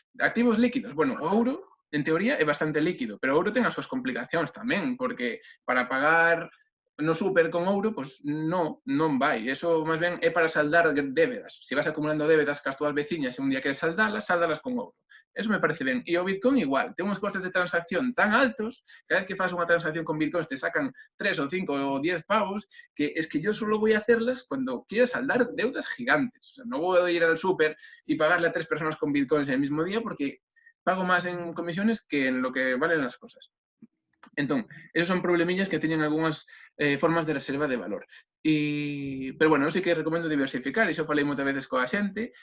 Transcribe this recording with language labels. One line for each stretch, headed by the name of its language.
Galician: Activos líquidos, bueno, o ouro, en teoría, é bastante líquido, pero o ouro ten as súas complicacións tamén, porque para pagar no súper con ouro, pois non vai. Eso, máis ben, é para saldar débedas. Se vas acumulando débedas cas túas veciñas e un día queres saldalas con ouro. Eso me parece ben. E o Bitcoin igual. Ten uns costes de transacción tan altos, cada vez que fas unha transacción con Bitcoin te sacan 3 ou 5 ou 10 pavos,
Spanish: que es que yo solo voy a hacerlas cuando quiera saldar deudas gigantes. O sea, no voy a ir al súper y pagarle a 3 personas con Bitcoins en el mismo día porque pago más en comisiones que en lo que valen las cosas.
Galician: Entón, esos son problemillas que teñen algunhas formas de reserva de valor. Pero bueno, eu sí que recomendo diversificar, e xo falei moitas veces coa xente.